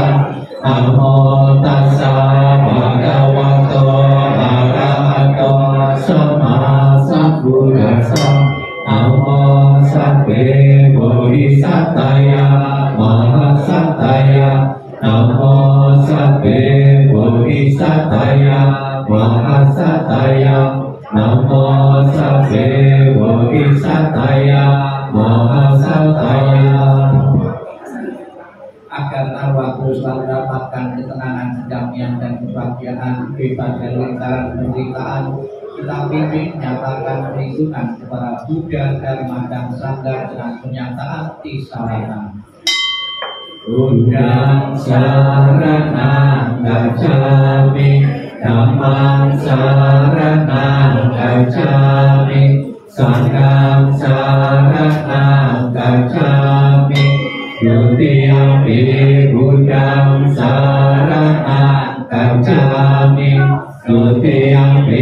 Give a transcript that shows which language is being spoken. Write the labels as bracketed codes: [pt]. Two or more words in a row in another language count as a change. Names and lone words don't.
[pi] Namo Tassa Bhagavato Arahato Sama Sambuddhassa, Namo Sabbe Bodhisattvaya Mahasataya, Namo Sabbe Bodhisattvaya Mahasataya, Namo Sabbe Bodhisattvaya Mahasataya. [id] Agar arwah terus mendapatkan ketenangan, kedamaian, dan kebahagiaan bebas dari lingkaran penderitaan, kita pimpin nyatakan perlindungan kepada Buddha, Dharma, dan Sangha dengan pernyataan tisarana. [pi] Buddhang saranang gacchami, Dhammang saranang gacchami, Sanghang saranang gacchami, Dutiyampi Buddhang saranang gacchami, Dutiyampi